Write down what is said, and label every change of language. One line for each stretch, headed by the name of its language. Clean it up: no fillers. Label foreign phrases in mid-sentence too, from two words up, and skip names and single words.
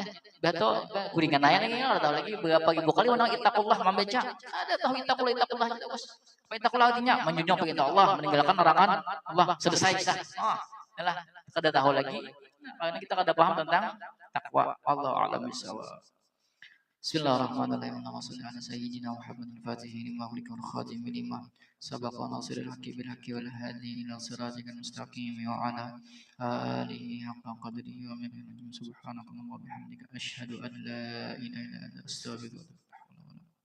Banjar: Betul, kuringan aja lagi, ada tahu lagi berapa ribu kali orang itakullah membaca. Ada tahu itakullah gitu, Bos. Apa itakullah artinya? Menjunjung perintah Allah, meninggalkan larangan Allah. Selesai sah. Oh, ya lah, kada tahu lagi. Karena kita kada paham tentang takwa.
Arabic: الله أعلم بالصواب. بسم الله الرحمن الرحيم. اللهم صل على سيدنا محمد الفاتح لما أغلق والخاتم لما سبق ناصر الحق بالحق والهادي إلى صراطك المستقيم وعلى آله حق قدره ومقداره سبحانك اللهم وبحمدك أشهد أن لا إله إلا أنت أستغفرك وأتوب إليك.